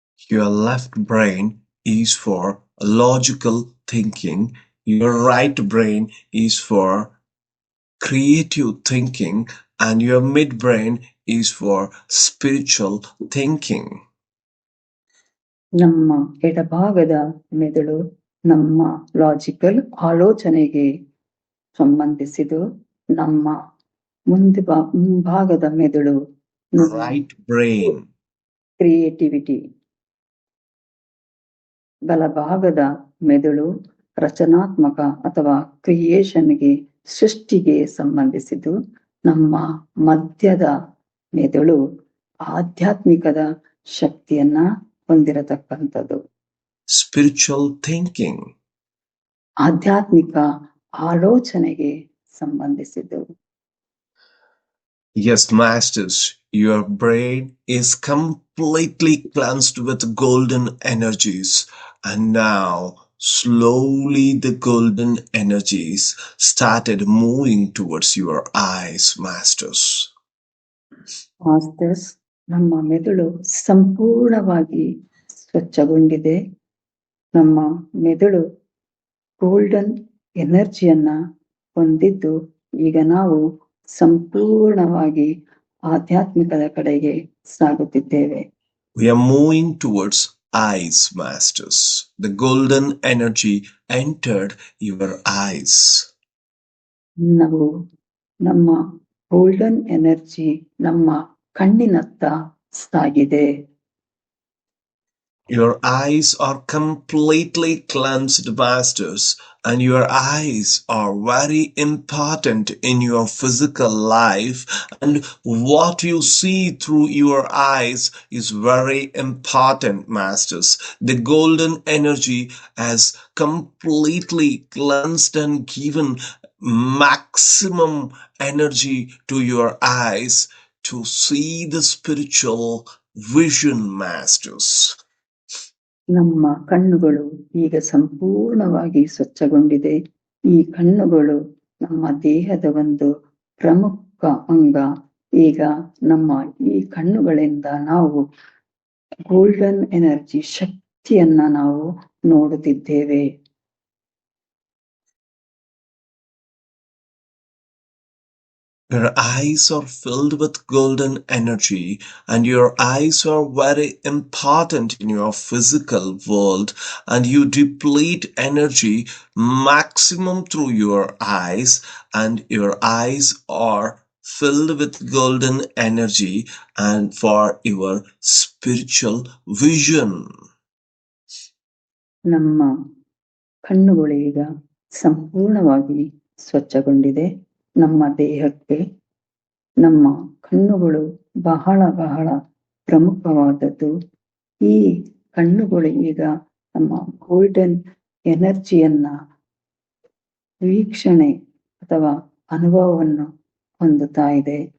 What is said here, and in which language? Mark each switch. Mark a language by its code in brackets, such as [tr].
[en] Your left brain is for logical thinking. Your right brain is for creative thinking, and your midbrain is for spiritual thinking. [kn] ನಮ್ಮ ಎಡಭಾಗದ ಮೆದುಳು ನಮ್ಮ logical ಆಲೋಚನೆಗೆ ಸಂಬಂಧಿಸಿದ್ದು, ನಮ್ಮ ಮುಂಭಾಗದ ಮೆದುಳು [en] Right brain. [kn] ಕ್ರಿಯೇಟಿವಿಟಿ, ಬಲಭಾಗದ ಮೆದುಳು ರಚನಾತ್ಮಕ ಅಥವಾ ಕ್ರಿಯೇಷನ್ಗೆ, ಸೃಷ್ಟಿಗೆ ಸಂಬಂಧಿಸಿದ್ದು, ನಮ್ಮ ಮಧ್ಯದ ಮೆದುಳು ಆಧ್ಯಾತ್ಮಿಕದ ಶಕ್ತಿಯನ್ನ ಹೊಂದಿರತಕ್ಕಂಥದ್ದು. [en] Spiritual thinking. [kn] ಆಧ್ಯಾತ್ಮಿಕ ಆಲೋಚನೆಗೆ ಸಂಬಂಧಿಸಿದ್ದು. [en] Yes, masters, your brain is completely cleansed with golden energies, and now slowly the golden energies started moving towards your eyes, masters. [kn] Masters, ನಮ್ಮ ಮೆದುಳು ಸಂಪೂರ್ಣವಾಗಿ ಸ್ವಚ್ಛಗೊಂಡಿದೆ. ನಮ್ಮ ಮೆದುಳು ಗೋಲ್ಡನ್ ಎನರ್ಜಿಯನ್ನ ಹೊಂದಿದ್ದು, ಈಗ ನಾವು ಸಂಪೂರ್ಣವಾಗಿ ಆಧ್ಯಾತ್ಮಿಕದ ಕಡೆಗೆ ಸಾಗುತ್ತಿದ್ದೇವೆ. [en] We are moving towards eyes, masters. The golden energy entered your eyes. [kn] ನಾವು ನಮ್ಮ ಗೋಲ್ಡನ್ ಎನರ್ಜಿ ನಮ್ಮ ಕಣ್ಣಿನತ್ತ ಸಾಗಿದೆ. [en] Your eyes are completely cleansed, masters, and your eyes are very important in your physical life, and what you see through your eyes is very important, masters. The golden energy has completely cleansed and given maximum energy to your eyes to see the spiritual vision, masters. [kn] ನಮ್ಮ ಕಣ್ಣುಗಳು ಈಗ ಸಂಪೂರ್ಣವಾಗಿ ಸ್ವಚ್ಛಗೊಂಡಿದೆ. ಈ ಕಣ್ಣುಗಳು ನಮ್ಮ ದೇಹದ ಒಂದು ಪ್ರಮುಖ ಅಂಗ. ಈಗ ನಮ್ಮ ಈ ಕಣ್ಣುಗಳಿಂದ ನಾವು ಗೋಲ್ಡನ್ ಎನರ್ಜಿ ಶಕ್ತಿಯನ್ನ ನಾವು ನೋಡುತ್ತಿದ್ದೇವೆ. [en] Your eyes are filled with golden energy, and your eyes are very important in your physical world, and you deplete energy maximum through your eyes, and your eyes are filled with golden energy and for your spiritual vision. [kn] ನಮ್ಮ ಕಣ್ಣುಗಳು ಈಗ ಸಂಪೂರ್ಣವಾಗಿ ಸ್ವಚ್ಛಗೊಂಡಿದೆ. ನಮ್ಮ ದೇಹಕ್ಕೆ ನಮ್ಮ ಕಣ್ಣುಗಳು ಬಹಳ ಬಹಳ ಪ್ರಮುಖವಾದದ್ದು. ಈ ಕಣ್ಣುಗಳು ಈಗ ನಮ್ಮ ಗೋಲ್ಡನ್ ಎನರ್ಜಿಯನ್ನ ವೀಕ್ಷಣೆ ಅಥವಾ ಅನುಭವವನ್ನು ಹೊಂದುತ್ತಾ ಇದೆ.